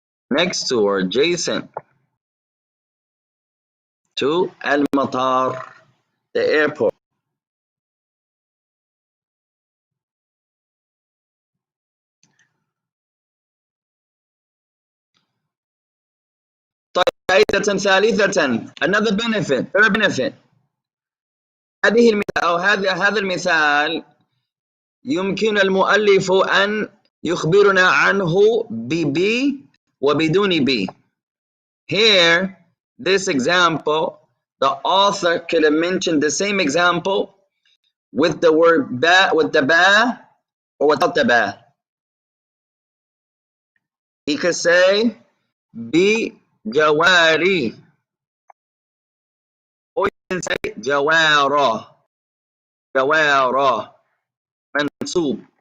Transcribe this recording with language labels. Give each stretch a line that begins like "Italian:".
English: Next to or adjacent to المطار, the airport.
Arabic: فائدة ثالثة,
English: another benefit, third benefit.
Arabic: هذه المثال أو هذا المثال يمكن المؤلف أن يخبرنا عنه ب وبدون ب.
English: Here, this example, the author could have mentioned the same example with the word ba, with the ba, or without the ba. He could say bi jawari, or you can say jawara, jawara, mansub.